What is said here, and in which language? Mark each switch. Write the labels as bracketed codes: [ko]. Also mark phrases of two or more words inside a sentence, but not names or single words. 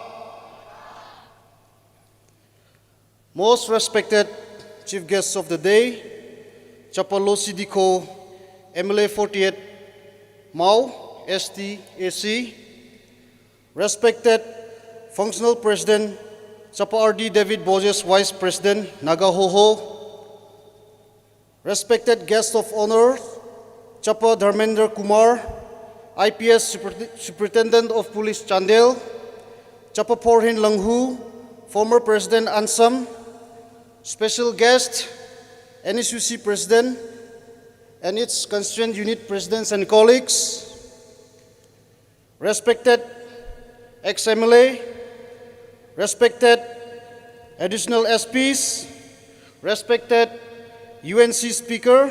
[en] Most respected chief guests of the day, Chapalosi Diko, MLA 48 Mau, STAC, respected functional president, Chapa RD David Boses, Vice President, Nagahoho, respected guest of honor, Chapa Dharmendra Kumar, IPS Superintendent of Police Chandel, Chapa Porhin Langhu, former President Ansam, special guest, NSUC President, and its constituent unit presidents and colleagues, respected ex-MLA, respected additional SPs, respected UNC Speaker,